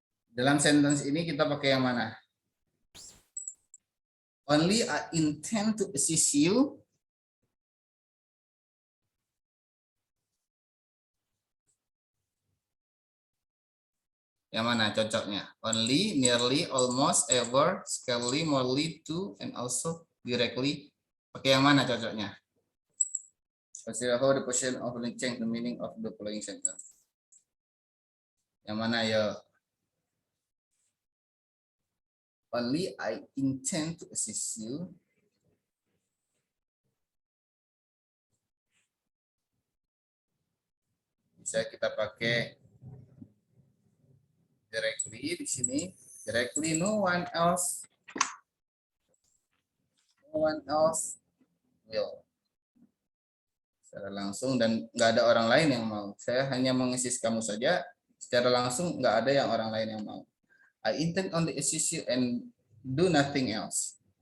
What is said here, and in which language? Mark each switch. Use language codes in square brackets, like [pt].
[id] Dalam sentence ini kita pakai yang mana? [en] Only I intend to assist you. [id] Yang mana cocoknya? [en] Only, nearly, almost, ever, scarcely, morely, to, and also directly. [id] Pakai yang mana cocoknya? [en] Consider how the question of change the meaning of the following sentence. [id] Yang mana ya? [en] Only I intend to assist you. [id] Bisa kita pakai directly di sini. [en] Directly, no one else will. [id] Secara langsung dan nggak ada orang lain yang mau. Saya hanya mengassist kamu saja. Secara langsung nggak ada yang orang lain yang mau. [en] I intend only assist you and do nothing else.